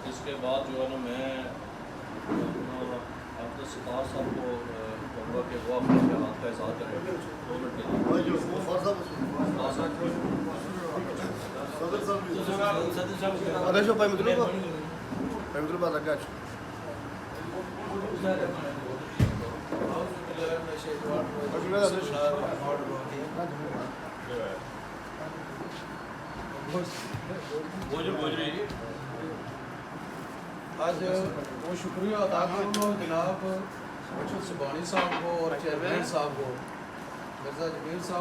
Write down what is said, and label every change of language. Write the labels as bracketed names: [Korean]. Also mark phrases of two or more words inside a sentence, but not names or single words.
[Urdu] کے بعد جو ہے نا میں عبد الستار صاحب کو کہوں گا کہ وہ اپنے خیالات کا اظہار کریں 2 منٹ کے لیے. [Italian] Adesso fai microfono? Fai microfono da caccia. [Urdu] آج وہ شکریہ ادا کروں جناب مرشد سبحانی صاحب کو اور چیئرمین صاحب کو مرزا جمیل صاحب